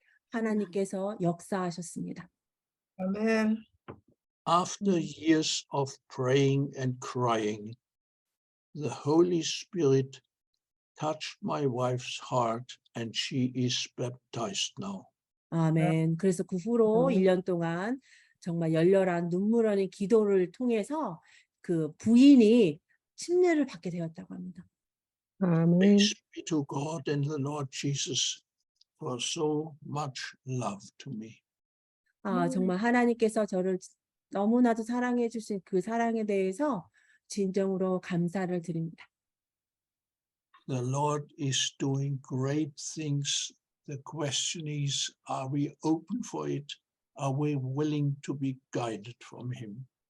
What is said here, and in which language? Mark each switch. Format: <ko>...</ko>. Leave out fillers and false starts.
<ko>하나님께서 역사하셨습니다. 아멘.</ko> <en>After years of praying and crying, the Holy Spirit touched my wife's heart and she is baptized now.</en> <ko>아멘. 그래서 그 후로 1년 동안 정말 열렬한 눈물 흘린 기도를 통해서 그 부인이 침례를 받게 되었다고 합니다. 아멘.</ko> <en>Thanks be to God and the Lord Jesus for so much love to me.</en> <ko>정말 하나님께서 저를 너무나도 사랑해 주신 그 사랑에 대해서 진정으로 감사를 드립니다.</ko> <en>The Lord is doing great things. The question is, are we open for it? Are we willing to be guided from him?</en>